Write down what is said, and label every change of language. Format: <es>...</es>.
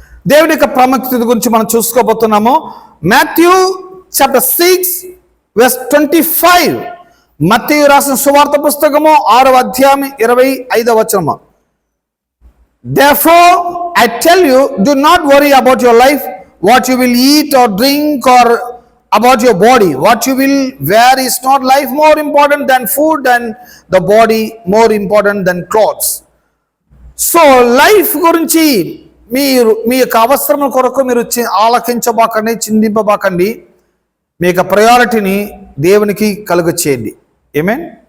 <te>దేవుని యొక్క ప్రాముఖ్యత గురించి మనం చూసుకోబోతున్నాము. Matthew chapter 6:25. మత్తయి రాసిన సువార్త పుస్తకము 6వ అధ్యాయం 25వ వచనము.</te> <en>Therefore I tell you, do not worry about your life, what you will eat or drink, or about your body, what you will wear. Is not life more important than food, and the body more important than clothes?</en> <te>So life గురించి మీరు మీ యొక్క అవసరముల కొరకు మీరు ఆలకించబాకండి, చిందింపబాకండి. మీ యొక్క ప్రయారిటీని దేవునికి కలుగ చేయండి. ఆమేన్.</te>